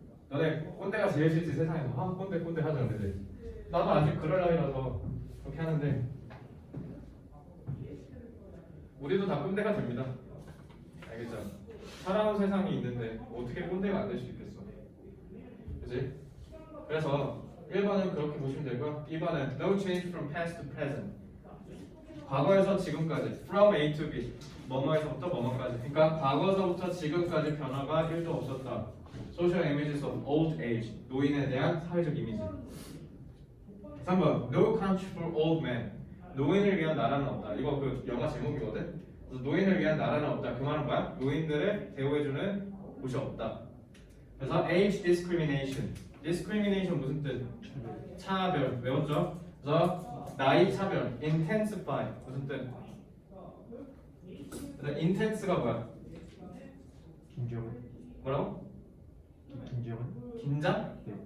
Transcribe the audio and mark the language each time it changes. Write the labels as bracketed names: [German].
[Korean] 너네 꼰대가 제일 싫지 세상에서. 꼰대 하잖아, 그지? 나도 아직 그럴 나이라서 그렇게 하는데 우리도 다 꼰대가 됩니다. 알겠죠? 살아온 세상이 있는데 어떻게 꼰대가 안 될 수 있겠어? 그지? 그래서 1번은 그렇게 보시면 되고요. 2번은 [English] no change from past to present. [Korean] 과거에서 지금까지 [English] from A to B. [Korean] 뭐뭐에서부터 뭐뭐까지. 그러니까 과거서부터 지금까지 변화가 1도 없었다. [English] Social images of old age. [Korean] 노인에 대한 사회적 이미지. 3번 [English] no country for old men. [Korean] 노인을 위한 나라는 없다. 이거 그 영화 제목이거든. 그래서 노인을 위한 나라는 없다. 그 말은 뭐야? 노인들을 대우해주는 곳이 없다. 그래서 [English] age discrimination. [Korean] discrimination 무슨 뜻? 차별. 외웠죠? 그래서 나이 차별. intensify 무슨 뜻? 그래서 intense가 뭐야? 김정은. 뭐라고? 김정은. 긴장? 네.